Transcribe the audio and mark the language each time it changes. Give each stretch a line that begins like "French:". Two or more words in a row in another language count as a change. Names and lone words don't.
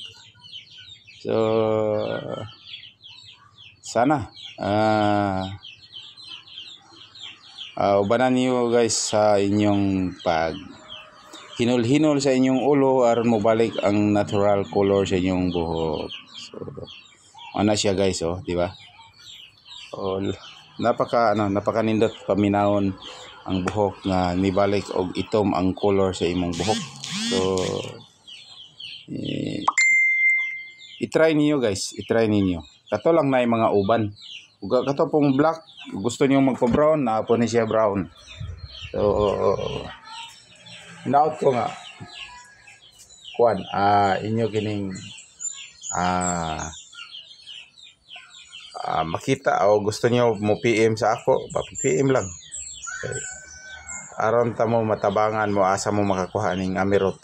Cebuano: So sana ubanan niyo guys sa inyong pag hinul-hinul sa inyong ulo aron mobalik ang
English: natural color
Cebuano: sa inyong buhok. So ano siya guys, di ba? Napakanindot paminahon ang buhok nga nibalik og itom ang color sa imong buhok. So i-try niyo guys, i-try ninyo. Kato lang na mga uban. Ug kato pong black, gusto niyo magpa-brown, na po ni siya brown. So hinaot ko nga kuan inyo kining makita o gusto niyo mo PM sa ako, pa-PM lang. Okay. Aron ta mo matabangan mo asa mo makakuha ning Amirot.